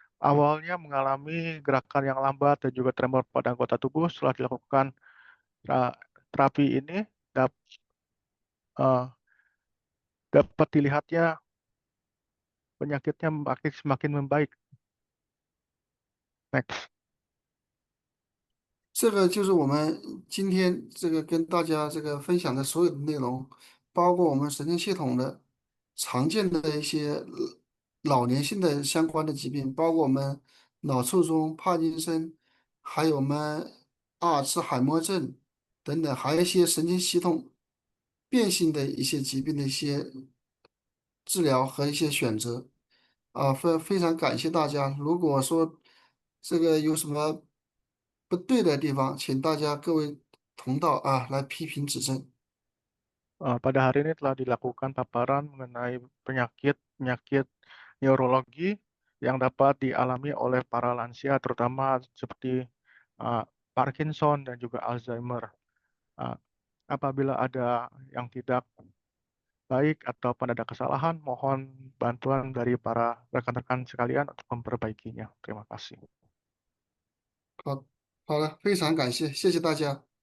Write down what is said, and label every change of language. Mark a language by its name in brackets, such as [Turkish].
[Indonesian] awalnya mengalami gerakan yang lambat dan juga tremor pada anggota tubuh. Setelah dilakukan terapi ini eh, dapat dilihatnya penyakitnya semakin membaik. [English] Next. [Chinese] 这个就是我们今天这个跟大家这个分享的所有的内容，包括我们神经系统的常见的一些老年性的相关的疾病，包括我们脑卒中、帕金森，还有我们阿尔茨海默症等等，还有一些神经系统变性的一些疾病的一些治疗和一些选择。非常感谢大家。如果说这个有什么不对的地方，请大家各位同道来批评指正。 [Indonesian] Pada hari ini telah dilakukan paparan mengenai penyakit-penyakit neurologi yang dapat dialami oleh para lansia, terutama seperti uh, Parkinson dan juga Alzheimer. Uh, Apabila ada yang tidak baik ataupun ada kesalahan, mohon bantuan dari para rekan-rekan sekalian untuk memperbaikinya. Terima kasih. [Chinese] 好，好了，非常感谢，谢谢大家